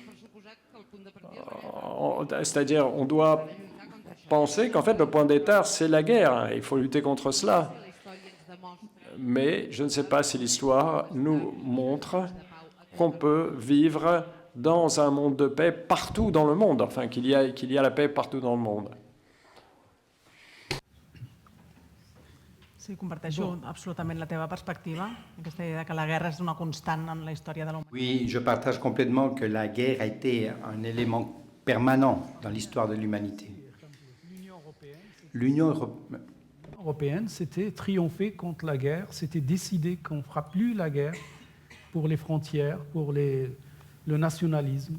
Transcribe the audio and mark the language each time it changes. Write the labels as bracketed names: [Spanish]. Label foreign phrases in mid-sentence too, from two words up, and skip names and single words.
[French] C'est-à-dire, on doit penser qu'en fait, le point de départ, c'est la guerre. Il faut lutter contre cela. Mais je ne sais pas si l'histoire nous montre qu'on peut vivre dans un monde de paix partout dans le monde, enfin qu'il y a la paix partout dans le monde. [Catalan] Sí, comparteixo absolutament la teva perspectiva, aquesta idea que la guerra és una constant en la història de la humanitat. [French] Oui, je partage complètement que la guerre a été un élément permanent dans l'histoire de l'humanité. L'Union européenne, c'était triompher contre la guerre, c'était décider qu'on ne fera plus la guerre pour les frontières, pour le nationalisme.